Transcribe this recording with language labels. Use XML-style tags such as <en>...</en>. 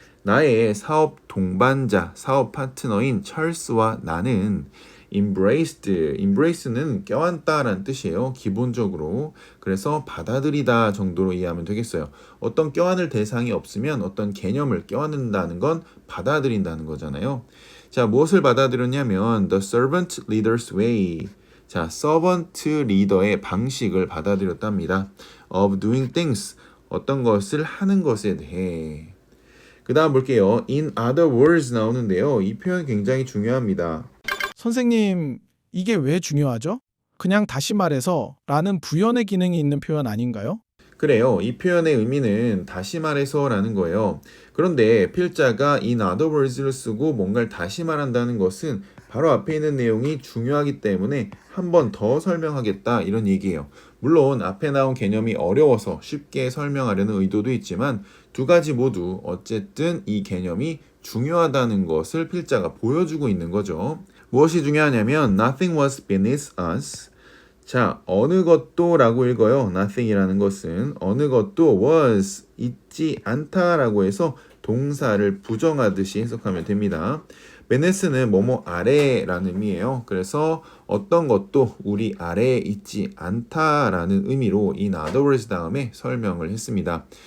<ko>나의 사업 동반자, 사업 파트너인 찰스와 나는 embrace는 껴안다라는 뜻이에요. 기본적으로. 그래서 받아들이다 정도로 이해하면 되겠어요. 어떤 껴안을 대상이 없으면 어떤 개념을 껴안는다는 건 받아들인다는 거잖아요. 자, 무엇을 받아들였냐면</ko> <en>the servant leader's way.</en> <ko>자, 서번트 리더의 방식을 받아들였답니다.</ko> <en>of doing things.</en> <ko>어떤 것을 하는 것에 대해. 그 다음 볼게요.</ko> <en>in other words 나오는데요.</en> <ko>이 표현 굉장히 중요합니다. 선생님, 이게 왜 중요하죠? 그냥 다시 말해서 라는 부연의 기능이 있는 표현 아닌가요? 그래요. 이 표현의 의미는 다시 말해서 라는 거예요. 그런데 필자가</ko> <en>in other words</en> <ko>를 쓰고 뭔가를 다시 말한다는 것은 바로 앞에 있는 내용이 중요하기 때문에 한 번 더 설명하겠다 이런 얘기예요. 물론 앞에 나온 개념이 어려워서 쉽게 설명하려는 의도도 있지만 두 가지 모두 어쨌든 이 개념이 중요하다는 것을 필자가 보여주고 있는 거죠. 무엇이 중요하냐면</ko> <en>nothing was beneath us.</en> <ko>자, 어느 것도 라고 읽어요. nothing이라는 것은 어느 것도 was 있지 않다라고 해서 동사를 부정하듯이 해석하면 됩니다. beneath는 뭐뭐 아래라는 의미예요. 그래서 어떤 것도 우리 아래에 있지 않다라는 의미로</ko> <en>in other words</en> <ko>다음에 설명을 했습니다.</ko>